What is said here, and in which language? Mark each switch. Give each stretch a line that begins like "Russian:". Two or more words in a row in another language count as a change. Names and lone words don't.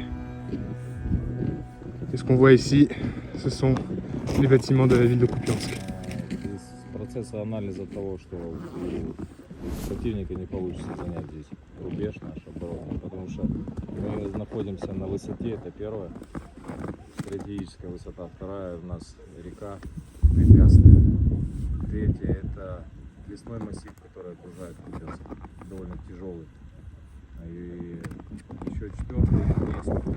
French: Et ce qu'on voit ici, ce sont les bâtiments de la ville de Kupiansk.
Russian: Процесс анализа того, что у противника не получится занять здесь рубеж наш оборонный, потому что мы находимся на высоте, это первое, стратегическая высота, вторая у нас река препятствие, третье это лесной массив, который окружает Купянск, довольно тяжелый, и еще четвертый есть